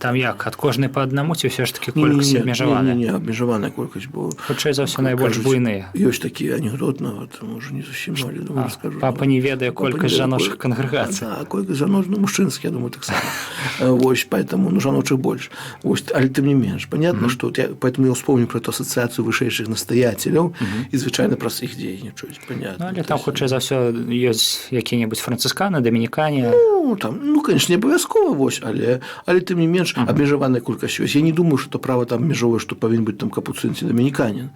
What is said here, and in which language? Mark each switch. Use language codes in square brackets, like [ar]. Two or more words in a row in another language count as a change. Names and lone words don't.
[be] Там як ад кожнай па аднаму ці ўсё ж такі колькасць абмежаваная? Не абмежаваная колькасць, бо Хутчэй за ўсё найбольш буйныя. Ёсць такі анекдот нават, можа не зусім, але думаю, скажу. Папа не ведае колькасць жаночых кангрэгацый. Да, колькасць жаночых, мужчынскіх, я думаю, таксама. Вось, поэтому, жаночых больш. Вось, але тым не менш, [ru] понятно, что поэтому я вспомню про эту ассоциацию [be] вышэйшых настоятеляў і звычайна праз іх дзейнічаюць, [ru] понятно. [be] Але там хутчэй за ўсё ёсць якія-небудзь францысканы, дамінікане. Конечно, не абавязкова, вось, але тым не менш абмежаваная колькасць ёсць. Я не думаю, што права там абмежоўвае, што павінен быць там капуцын ці дамініканін.